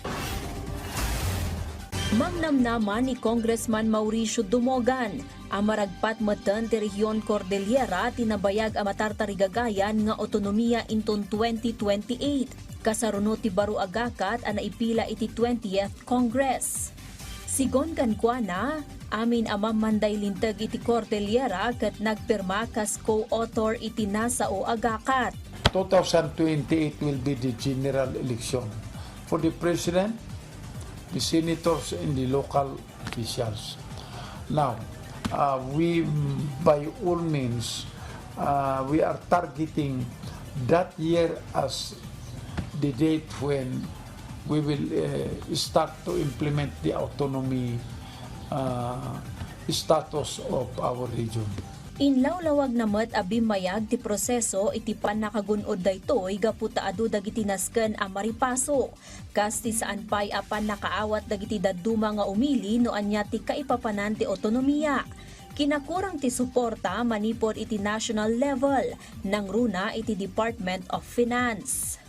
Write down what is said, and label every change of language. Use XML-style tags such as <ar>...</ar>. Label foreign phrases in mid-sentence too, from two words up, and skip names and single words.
<ilo>Mangnamnama ni Congressman Mauricio Dumogan ang maragpat matan ti Rehiyon Cordillera tinabayag ang matartarigagayan nga otonomiya inton 2028. Kasaruno ti baro agakat ang naipila iti 20th Congress. Sigon kankwana, amin amang manday lintag iti Cordillera kat nagpirma kas co-author iti nasa o agakat.</ilo> <en>2028 will be the general election for the president, the senators, and the local officials. Now, we by all means, we are targeting that year as the date when we will start to implement the autonomy status of our region.</en> <ilo>Inlawlawag na met abimayag ti proseso iti panakagunod daytoy gaputaado dagiti nasken a maripaso. Kas ti saan pay apan nakaawat dagiti dadduma nga umili no anya ti kaipapanan ti otonomiya. Kinakurang ti suporta manipod iti national level nang runa iti Department of Finance.</ilo>